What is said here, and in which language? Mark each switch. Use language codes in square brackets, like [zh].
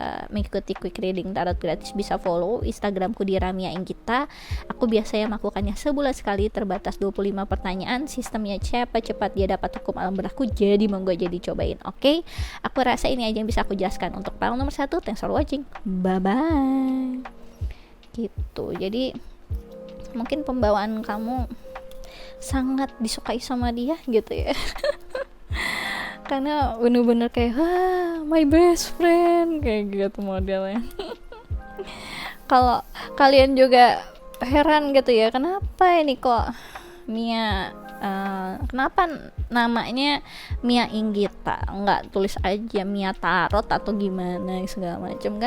[id] mengikuti [en] quick reading [id] tarot gratis, bisa follow Instagramku di Ramia Inggita. Aku biasanya melakukannya sebulan sekali, terbatas 25 pertanyaan, sistemnya cepat dia dapat hukum alam berlaku, jadi monggo jadi cobain. Oke, aku rasa ini aja yang bisa aku jelaskan untuk panel nomor 1. [en] Thanks for watching, bye bye. [id] Gitu, jadi mungkin pembawaan kamu sangat disukai sama dia gitu ya. Karena bener-bener kayak [en] my best friend [id] kayak gitu modelnya. Kalau kalian juga heran gitu ya, kenapa ini kok Mia kenapa namanya Mia Inggita, nggak tulis aja Mia Tarot atau gimana segala macam.